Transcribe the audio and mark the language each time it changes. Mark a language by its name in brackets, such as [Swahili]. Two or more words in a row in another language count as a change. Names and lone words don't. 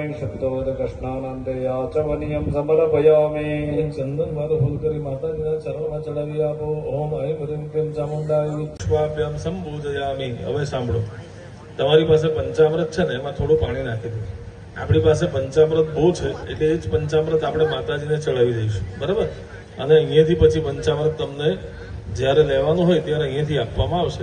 [Sanskrit] शुद्धोदकस्नानान्ते आचमनीयं समर्पयामि। [Gujarati] ચંદન વાળું ફૂલ કરી માતાજીના ચરણમાં ચડાવી આપો. [Sanskrit] ઓમ ऐं ह्रीं क्लीं ચામુંડાય વિશ્વાભ્યામ સંબોધયામિ. [Gujarati] હવે સાંભળો, તમારી પાસે પંચામૃત છે ને, એમાં થોડું પાણી નાખી દો. આપણી પાસે પંચામૃત બહુ છે એટલે એ જ પંચામૃત આપણે માતાજીને ચડાવી દઈશું, બરાબર? અને અહીંયાથી પછી પંચામૃત તમને જ્યારે લેવાનું હોય ત્યારે અહીંયાથી આપવામાં આવશે.